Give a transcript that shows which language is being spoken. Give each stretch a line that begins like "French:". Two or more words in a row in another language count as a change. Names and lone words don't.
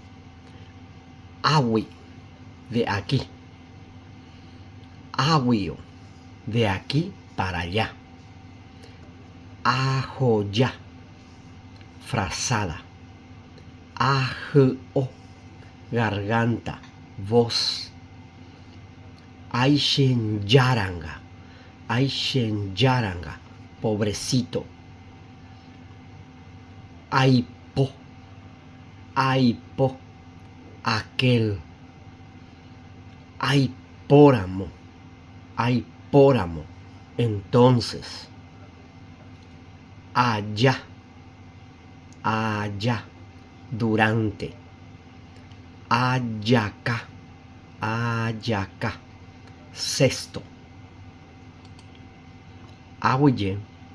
Spanish: Awi, de aquí. Aguio, de aquí para allá. Ajoya, frazada. Ajo, garganta, voz. Aishen Yaranga, pobrecito. Aipo, aipo, aquel. Aipóramo, aipóramo. Entonces, allá, allá, durante. Ayacá, ayacá. Sexto. Ahuye.